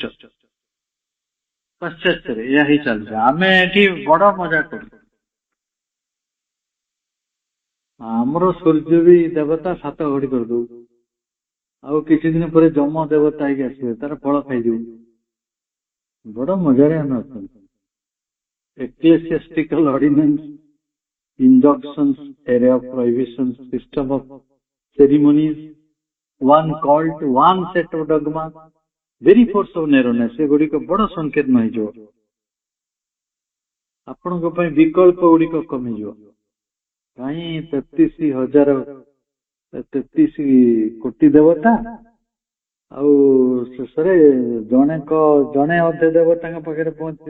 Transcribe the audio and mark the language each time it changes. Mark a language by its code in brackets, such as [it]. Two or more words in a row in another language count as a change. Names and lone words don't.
[or] ପାଶ୍ଚାତ୍ୟରେ ଏହା ହିଁ ଚାଲିଛି। ଆମେ ଏଠି ବଡ ମଜା କରୁ। ଆମର ସୂର୍ଯ୍ୟ ବି ଦେବତା, ସାତ ଘଡି କରିଦଉ, ଆଉ କିଛି ଦିନ ପରେ ଯମ ଦେବତା ହେଇକି ଆସିବେ, ତାର ଫଳ ଖାଇଯିବୁ। ବଡ ମଜାରେ ଆମେ ଅଛନ୍ତି। [en] ecclesiastical ordinance, injunctions, area of prohibitions, system of ceremonies, one cult, one set of dogma, very force of narrowness, [or] ଏଗୁଡିକ ବଡ ସଂକୀର୍ଣ୍ଣ ହେଇଯିବ। ଆପଣଙ୍କ ପାଇଁ ବିକଳ୍ପ ଗୁଡିକ କମିଯିବ। କାହିଁ 33 କୋଟି ଦେବତା, ଆଉ ଶେଷରେ ଜଣେ ଅଧେ ଦେବତାଙ୍କ ପାଖରେ ପହଞ୍ଚିବେ।